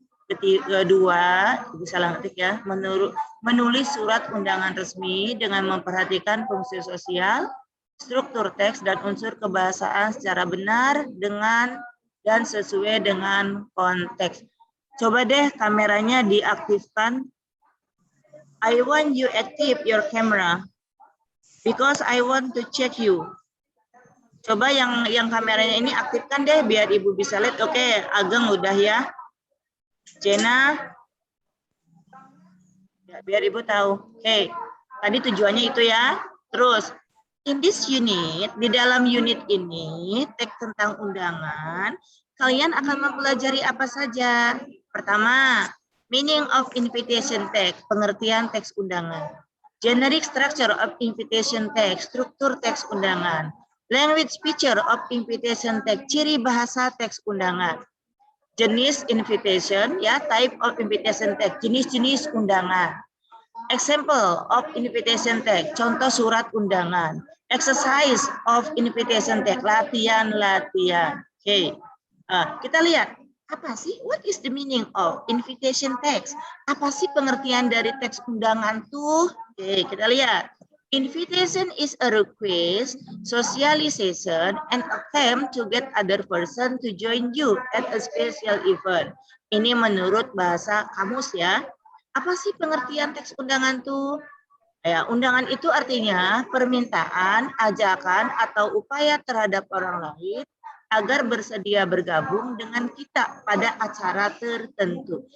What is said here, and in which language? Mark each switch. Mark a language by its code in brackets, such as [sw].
[id] Kedua, bisa lanjut ya, menulis surat undangan resmi dengan memperhatikan fungsi sosial, struktur teks dan unsur kebahasaan secara benar dengan dan sesuai dengan konteks. Coba deh kameranya diaktifkan. [en] I want you active your camera because I want to check you. [id] Coba yang kameranya ini aktifkan deh biar Ibu bisa lihat. Oke, Ageng udah ya. Jena, ya, biar Ibu tahu. Oke, tadi tujuannya itu ya. Terus, [en] in this unit, [id] di dalam unit ini, teks tentang undangan, kalian akan mempelajari apa saja? Pertama, [en] meaning of invitation text, [id] pengertian teks undangan. [en] Generic structure of invitation text, [id] struktur teks undangan. [en] Language feature of invitation text, [id] ciri bahasa teks undangan. [en] Jenis invitation, ya, type of invitation text, [id] jenis-jenis undangan. [en] Example of invitation text, [id] contoh surat undangan. [en] Exercise of invitation text, latihan-latihan. [id] Oke, kita lihat. Apa sih? [en] What is the meaning of invitation text? [id] Apa sih pengertian dari teks undangan tuh? Oke, kita lihat. [en] Invitation is a request, socialization, and attempt to get other person to join you at a special event. [id] Ini menurut bahasa kamus ya. Apa sih pengertian teks undangan tuh? Ya, undangan itu artinya permintaan, ajakan, atau upaya terhadap orang lain agar bersedia bergabung dengan kita pada acara tertentu.